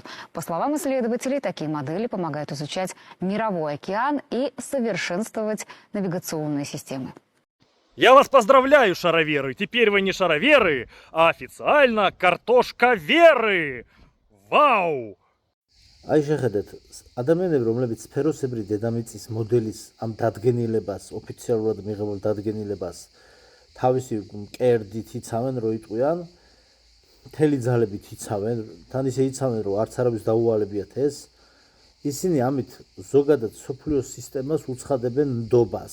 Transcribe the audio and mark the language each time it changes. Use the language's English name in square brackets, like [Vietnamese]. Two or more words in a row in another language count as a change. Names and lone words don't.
[Russian] По словам исследователей, такие модели помогают изучать мировой океан и совершенствовать навигационные системы. Я вас поздравляю, шароверы! Теперь вы не шароверы, а официально картошковеры! Вау! [Georgian] Აი შეხედეთ, ადამიანები, რომლებიც სფეროსებრი დედამიწის მოდელის ამ დადგენილებას, ოფიციალურად მიღებულ დადგენილებას თავისი მკერდით იცავენ, რო იტყვიან, მთელი ძალებით იცავენ, თან ისე იცავენ, რომ არც არავის დაუალებიათ ეს, ისინი ამით ზოგადად სოფლიო სისტემას უცხადებენ ნდობას.